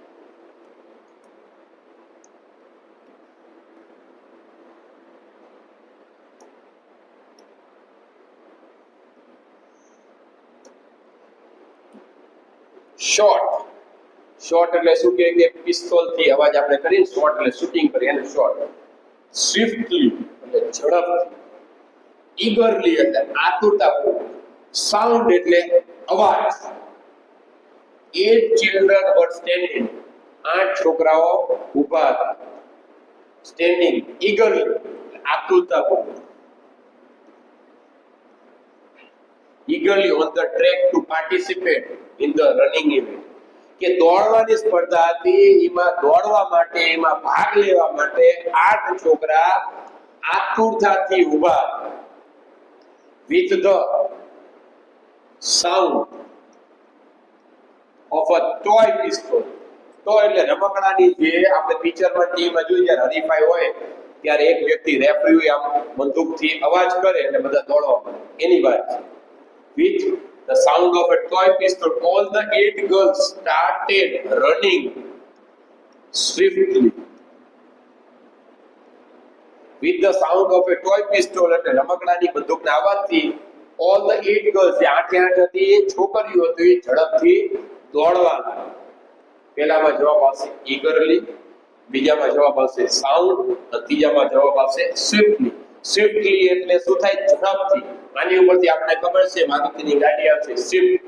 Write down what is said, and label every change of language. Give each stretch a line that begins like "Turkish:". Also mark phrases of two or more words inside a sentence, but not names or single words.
Gujarati: શોટ. શોટ એટલે શું કે પિસ્તોલ થી અવાજ આપણે કરીએ, શોટ એટલે શૂટિંગ કરીએ એને શોટ. સ્વિફ્ટલી એટલે ઝડપથી. ઈગરલી એટલે આતુરતાપૂર્વક. સાઉન્ડ એટલે અવાજ.
English: 8 children were standing.
Gujarati: 8 છોકરાઓ ઊભા હતા.
English: standing eagerly
Gujarati: આતુરતાપૂર્વક.
English: eagerly on the track to participate in the running event.
Gujarati: કે દોડવાની સ્પર્ધા હતી, એમાં દોડવા માટે, એમાં ભાગ લેવા માટે 8 છોકરા આતુરતાથી ઊભા.
English: with the sound of a toy pistol.
Gujarati: તો એટલે રમકડાની જે આપણે પિક્ચરમાં ટીવીમાં જોઈએ જ્યારે હરીફાઈ હોય ત્યારે એક વ્યક્તિ રેફરી હોય આમ બંદૂકથી અવાજ કરે એટલે બધા દોડવા માંડે, એની વાત છે.
English: With the sound of a toy pistol, all the 8 girls started running swiftly. With the sound of a toy pistol,
Gujarati: એટલે રમકડાની બંદૂકના અવાજથી
English: all the 8 girls,
Gujarati: જે 8 હતી એ છોકરીઓ હતી, ઝડપથી દોડવા લાગી. પહેલામાં જવાબ આવશે eagerly, બીજામાં જવાબ આવશે sound, અને ત્રીજામાં જવાબ આવશે swiftly. Swiftly એટલે શું થાય? ઝડપથી. આની ઉપરથી આપણે ખબર છે મારુતિની ગાડી આવશે સ્વિફ્ટ.